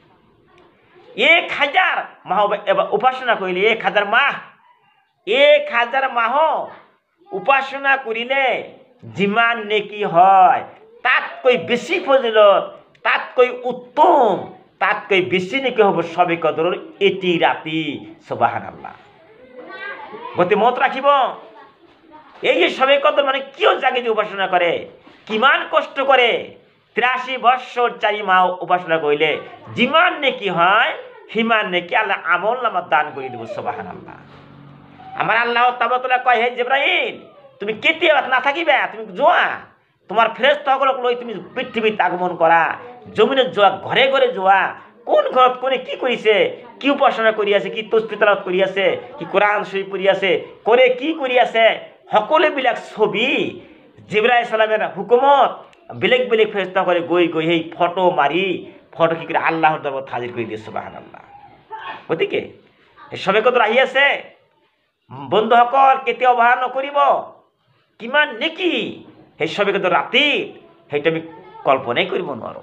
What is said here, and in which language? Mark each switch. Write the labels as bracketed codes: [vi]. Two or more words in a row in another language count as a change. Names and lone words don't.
[as] 1000 মাহ উপাসনা কৰিলে, 1000 মাহ, 1000 মাহ উপাসনা কৰিলে যিমান নেকি হয় তাতকৈ বেছি ফজিলত, তাতকৈ উত্তম, তাতকৈ বেছি নেকি হ'ব শবে কদৰৰ এটি ৰাতি। সুবহানাল্লাহ। গতি মত ৰাখিব, এই যে শবে কদর মানে কিয় জাগে যে উপাসনা করে, কিমান কষ্ট করে, 83 বৎসর 4 মাহ উপাসনা কৰিলে যিমান নেকি হয় সিমান নেকি আল্লাহ আমল নামা দান কৰি দিব। সুবহানাল্লাহ। আমার আল্লাহ তাআলা কয়, হে জিবরাইল, তুমি কেতিয়া নাথাকিবা, তুমি যোৱা, তোমাৰ ফেৰেশতাসকলক লৈ তুমি পৃথিৱীত আগমন কৰা, জমিনত যোৱা, ঘৰে ঘৰে যোৱা, কোন ঘৰত কোনে কি কৰিছে, কি উপাসনা কৰি আছে, কি তসবিহ তেলাওয়াত কৰি আছে, কি কোরআন শরীফ পঢ়ি আছে, কৰে কি কৰি আছে, সকলোবিলাক ছবি জিবরাইল সালামের হুকুমত বেলেগ বেলেগ ফেরেশতাসকলে গৈ গৈ সেই ফটো মাৰি ফটো কি কৰি আল্লাহৰ দৰবাৰত হাজিৰ কৰি দিয়ে। সুবহানাল্লাহ। গতিকে শবে কদৰ আহি আছে, বন্ধুসকল কেতিয়াও অৱহেলা নকৰিব। কিমান নেকি সেই শবে কদৰ ৰাতি, সেইটো আমি কল্পনাই কৰিব নোৱাৰোঁ।